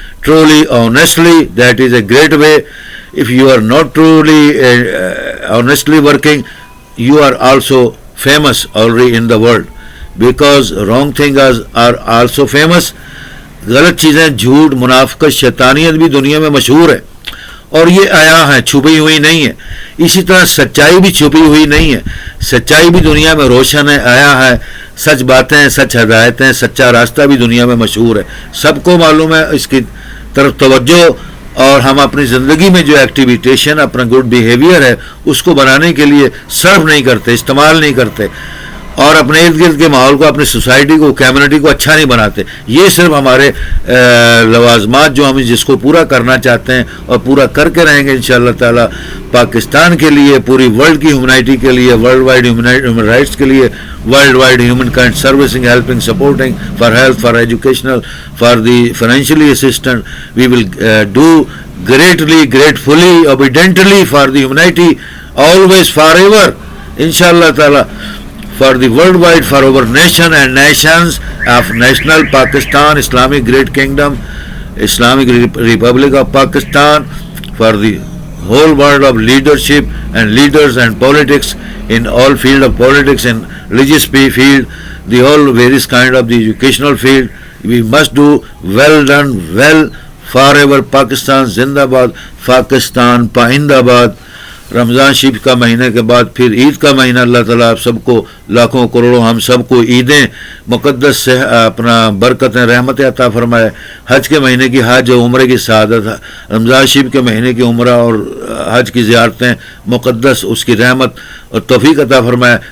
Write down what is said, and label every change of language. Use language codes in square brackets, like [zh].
[en] Truly, honestly, that is a great way. If you are not truly honestly working, you are also famous already in the world, because wrong things are also famous. [ur] غلط چیزیں، جھوٹ، منافقت، شیطانیت بھی دنیا میں مشہور ہے. اور یہ عیاں ہیں، چھپی ہوئی نہیں ہے. اسی طرح سچائی بھی چھپی ہوئی نہیں ہے، سچائی بھی دنیا میں روشن ہے، عیاں ہے. سچ باتیں، سچ ہدایتیں، سچا راستہ بھی دنیا میں مشہور ہے، سب کو معلوم ہے. اس کی طرف توجہ اور ہم اپنی زندگی میں جو ایکٹیویٹیشن، اپنا گڈ بیہیویئر ہے اس کو بنانے کے لیے صرف نہیں کرتے، استعمال نہیں کرتے، اور اپنے ارد گرد کے ماحول کو، اپنی سوسائٹی کو، کمیونٹی کو اچھا نہیں بناتے. یہ صرف ہمارے لوازمات جو ہم جس کو پورا کرنا چاہتے ہیں اور پورا کر کے رہیں گے انشاءاللہ تعالی، پاکستان کے لیے، پوری ورلڈ کی ہیومنائٹی کے لیے، [en] World wide human rights کے لیے، world wide human kind servicing, helping, supporting for health, for educational, for the financially assistant. We will do greatly, gratefully, obediently for the humanity, always, forever, inshallah ta'ala, for the worldwide, for our nation and nations of national Pakistan, Islamic Great Kingdom, Islamic Republic of Pakistan, for the whole world of leadership and leaders and politics in all field of politics and religious field, the whole various kind of the educational field. We must do well done, well. [ur] forever Pakistan زندہ باد، پاکستان پائندہ باد. رمضان شریف کا مہینے کے بعد پھر عید کا مہینہ. اللہ تعالیٰ آپ سب کو لاکھوں کروڑوں ہم سب کو عیدیں مقدس سے اپنا برکتیں رحمتیں عطا فرمائے. حج کے مہینے کی حج و عمرے کی سعادت، رمضان شریف کے مہینے کی عمرہ اور حج کی زیارتیں مقدس، اس کی رحمت اور توفیق عطا فرمائے.